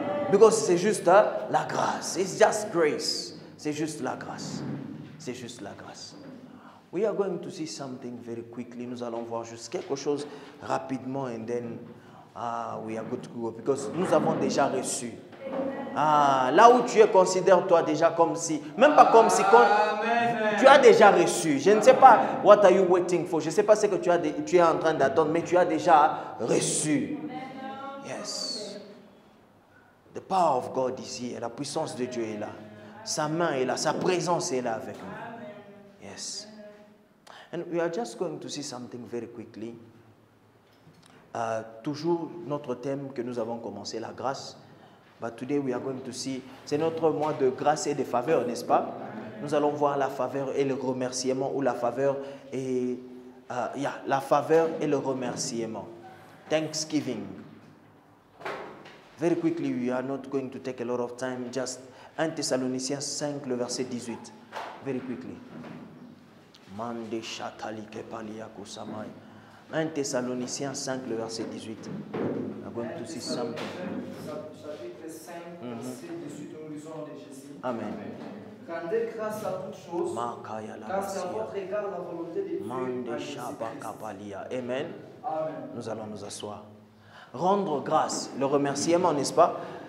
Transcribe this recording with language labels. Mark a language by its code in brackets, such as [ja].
[en] Because [fr] c'est juste la grâce. [en] It's just grace. [fr] C'est juste la grâce. C'est juste la grâce. [en] We are going to see something very quickly. [fr] Nous allons voir juste quelque chose rapidement [en] and then we are good to go. Because [fr] nous avons déjà reçu. Là où tu es, considère-toi déjà comme si, même pas comme si, tu as déjà reçu. Je ne sais pas, [en] what are you waiting for? [fr] Je ne sais pas ce que tu es en train d'attendre, mais tu as déjà reçu. [en] Yes. The power of God is here. [fr] La puissance de Dieu est là. Sa main est là, sa présence est là avec nous. [en] Yes. And we are just going to see something very quickly. [fr] Toujours notre thème que nous avons commencé, la grâce. [en] But today we are going to see, [fr] c'est notre mois de grâce et de faveur, n'est-ce pas? Nous allons voir la faveur et le remerciement, ou la faveur et la faveur et le remerciement. [en] Thanksgiving. Very quickly, we are not going to take a lot of time. [fr] Just 1 Thessaloniciens 5, le verset 18. [en] Very quickly. Mande shatali kepalia kusamai. 1 Thessaloniciens 5, le verset 18. We are going to see something. [fr] Chapitre 5, verset 18, nous lisons de Jésus. Amen. Rendez grâce à toutes choses, car c'est à votre égard la volonté de Dieu à Jésus-Christ. Amen. Amen. Nous allons nous asseoir. Rendre grâce, le remerciement, n'est-ce pas?